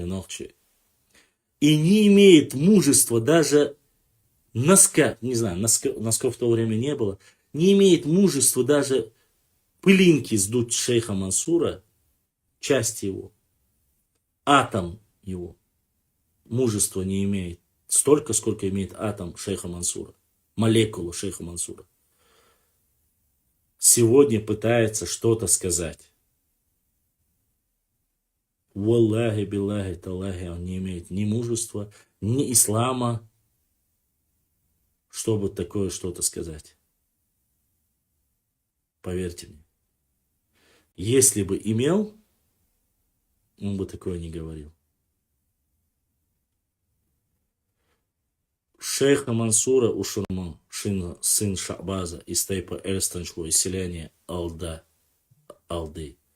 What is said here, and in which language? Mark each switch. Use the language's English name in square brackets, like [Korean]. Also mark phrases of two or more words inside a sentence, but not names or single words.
[Russian] Нохче, и не имеет мужества даже носка, не знаю, носков в то время не было, не имеет мужества даже пылинки сдуть шейха Мансура, часть его, атом его, мужества не имеет столько, сколько имеет атом шейха Мансура, молекула шейха Мансура. Сегодня пытается что-то сказать. [Arabic] والله، بالله، تالله, [Russian] он не имеет ни мужества, ни ислама, чтобы такое что-то сказать. Поверьте мне. Если бы имел, он бы такое не говорил. Шейха Мансура Ушурман, сын Шахбаза из Тайпа Эльстанчего, из селения Алды.